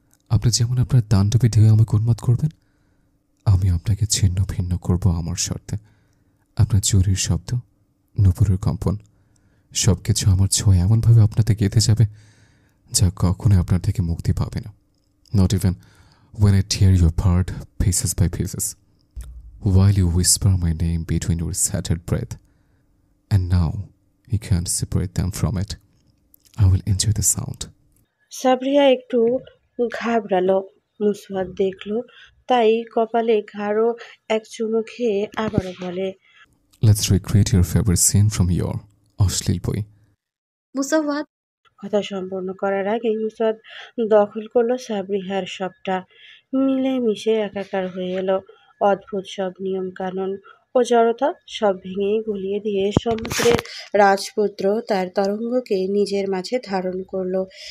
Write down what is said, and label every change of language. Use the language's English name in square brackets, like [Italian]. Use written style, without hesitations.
[Bangla] আপনি যেমন আপনার তাণ্ডবে ঢেউ আমাকে উন্মাদ করবেন, আমি আপনাকে ছিন্ন ভিন্ন করব আমার শর্তে। আপনার চুরির শব্দ, নুপুরের কম্পন, সব কিছু আমার ছোঁয়া এমনভাবে আপনাতে গেঁথে যাবে যা কখনোই আপনার থেকে মুক্তি পাবে না। [English] Not even when I tear you apart pieces by pieces, while you whisper my name between your scattered breath, and now you can't separate them from it. I will enjoy the sound. [Bangla] Sabria একটু ঘাবড়ালো। মুসওয়াত দেখল, তাই কপালে গাঢ় এক চুমু খেয়ে আবারও বলে, [English] Let's recreate your favorite scene from your [Bangla] অশ্লীল বই। মুসাওয়াত, কথা সম্পূর্ণ করার আগেই মুসওয়াত দখল করলো সাবরিহার সবটা। মিলে মিশে একাকার হয়ে এলো। অদ্ভুত সব নিয়ম কানুন ও জড়তা সব ভেঙে গুলিয়ে দিয়ে সমুদ্রের রাজপুত্র তার তরঙ্গকে নিজের মাঝে ধারণ করলো।